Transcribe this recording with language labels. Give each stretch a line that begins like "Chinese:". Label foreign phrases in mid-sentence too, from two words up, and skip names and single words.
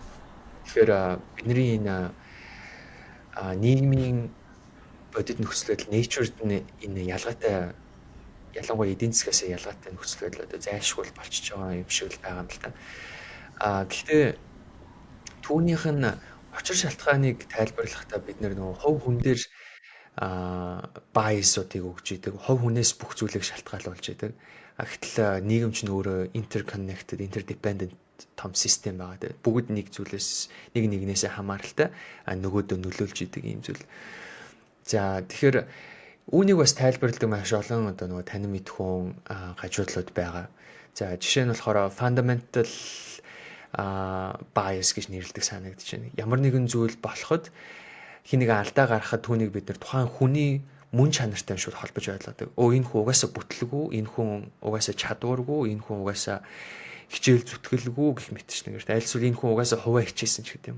Mongolian: Тэгэхээр бидний энэ нийгмийн бодит нөхцөл байдал natured энэ ялгаатай ялангуяа эдийн засгаас ялгаатай нөхцөл байдал одоо зайлшгүй болчихж байгаа юм шиг л байгаа юм л та. Гэхдээ түүнийх нь учир шалтгааныг тайлбарлахдаа бид нөгөө хувь хүн дээр bias-уудыг өгж идэг. Хувь хүнээс бүх зүйлийг шалтгаалуулж идэг. Гэтэл нийгэм ч нөөрэ
English: interconnected, interdependent
Mongolian: том систем байгаа. Бүгд нэг зүйлээс нэг нэгнээсээ хамааралтай нөгөөдөө нөлөөлж идэг юм зүйл. За тэгэхээр үүнийг бас тайлбарладаг маш олон одоо нөгөө танин мэдхүүн гажуудлууд байгаа. За жишээ нь болохоор
English: fundamental bias
Mongolian: гэж нэрлэдэг санагдаж байна. Ямар нэгэн зүйл болоход хэнийг алдаа гаргахад түүнийг бид нар тухайн хүний мөн чанартай шууд холбож ойлгодог. Энэ хүн угаасаа бүтлгүй, энэ хүн угаасаа чадваргүй, энэ хүн угаасаа хичээл зүтгэлгүй гэх мэт ч нэгэрт альсвал энэ хүн угаасаа хуваа хичээсэн ч гэдэг юм.